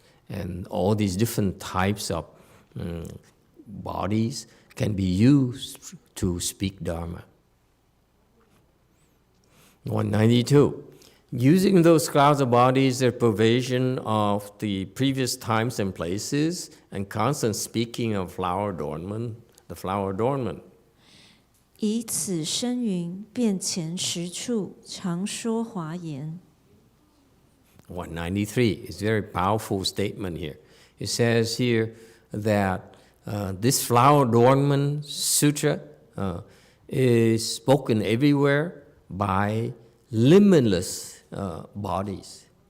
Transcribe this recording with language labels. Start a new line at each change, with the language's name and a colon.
English: And all these different types of bodies can be used to speak Dharma. 192. Using those clouds of bodies, their pervasion of the previous times and places, and constant speaking of flower adornment, the flower adornment.
Chinese: 以此生云，遍前十处，常说华言。
English: 193 is a very powerful statement here. It says here that this flower adornment sutra is spoken everywhere by limitless bodies.